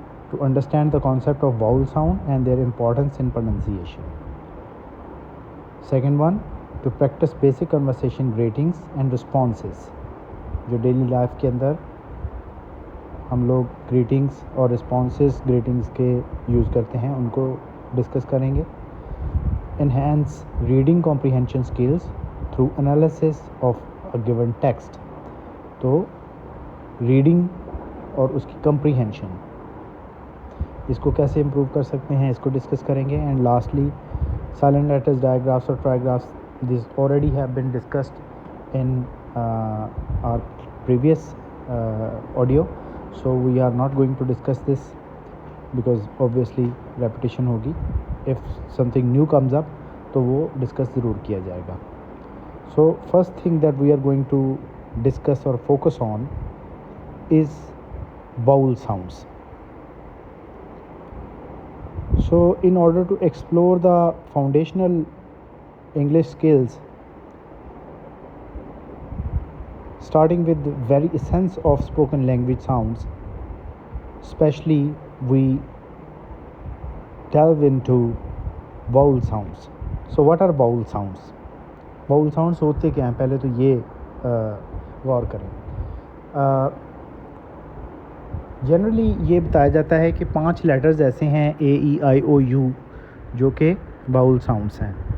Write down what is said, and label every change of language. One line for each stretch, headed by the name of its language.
English: To understand the concept of vowel sound and their importance in pronunciation. Second one, to practice basic conversation greetings and responses.
Hindi: जो daily life के अंदर हम लोग greetings और responses greetings के use करते हैं, उनको डिस्कस करेंगे.
English: Enhance reading comprehension skills through analysis of a given text.
Hindi: तो रीडिंग और उसकी कॉम्प्रीहेंशन, इसको कैसे इम्प्रूव कर सकते हैं, इसको डिस्कस करेंगे.
English: And lastly silent letters, digraphs और trigraphs. This already have been discussed in our previous audio, so we are not going to discuss this because obviously repetition होगी. if something new comes up
Hindi: तो वो
English: discuss
Hindi: ज़रूर किया जाएगा.
English: so first thing that we are going to discuss or focus on is vowel sounds. So in order to explore the foundational English skills, starting with the very essence of spoken language sounds, especially we delve into vowel sounds. So what are vowel sounds?
Hindi: Vowel sounds होते क्या हैं, पहले तो ये गौर करें. Generally ये बताया जाता है कि 5 लेटर्स ऐसे हैं A-E-I-O-U जो कि vowel sounds हैं.